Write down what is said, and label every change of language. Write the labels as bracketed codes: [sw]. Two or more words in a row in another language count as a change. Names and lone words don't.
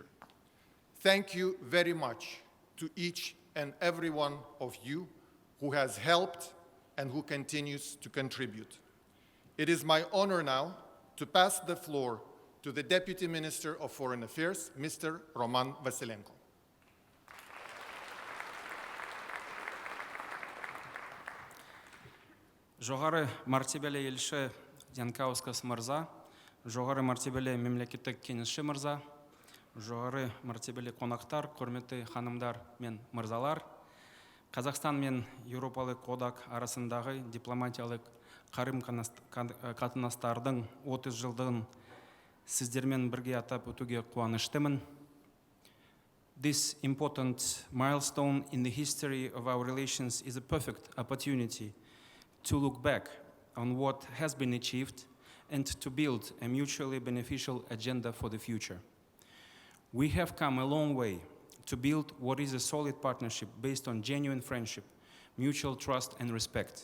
[en] Thank you very much to each and every one of you who has helped and who continues to contribute. It is my honor now to pass the floor to the Deputy Minister of Foreign Affairs, Mr. Roman Vasilenko. [kk] Жоғары мәртебелі елші Янкаускас мырза, жоғары мәртебелі мемлекеттік кеңесші мырза, жоғары мәртебелі қонақтар, құрметті ханымдар мен мырзалар, Қазақстан мен Еуропалық одақ арасындағы дипломатиялық қарым-қатынастардың 30 жылдығын сіздермен бірге атап өтуге қуаныштымын. [en] This important milestone in the history of our relations is a perfect opportunity to look back on what has been achieved and to build a mutually beneficial agenda for the future. We have come a long way to build what is a solid partnership based on genuine friendship, mutual trust and respect.